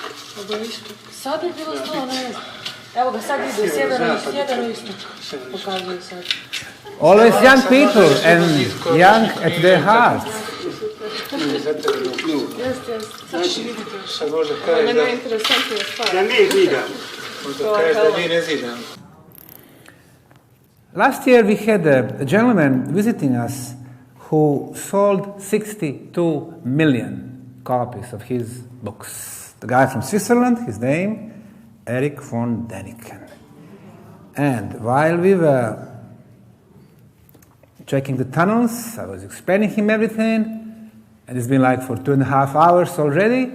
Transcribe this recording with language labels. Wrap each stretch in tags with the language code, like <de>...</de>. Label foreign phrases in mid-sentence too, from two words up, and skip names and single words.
<bs>Sad je bilo to, ne znam. Evo ga, sad ide sjeveroistok. Pokazuje sad.</bs> <en>Always young people and young at their hearts.</en> <bs>Meni je interesantnija stvar. Da ne zidam. Možda kažeš da mi ne zidam.</bs> <en>Last year we had a gentleman visiting us who sold 62 million copies of his books. The guy from Switzerland, his name, Erich von Däniken. And while we were checking the tunnels, I was explaining him everything, and it's been like for 2.5 hours already.</en>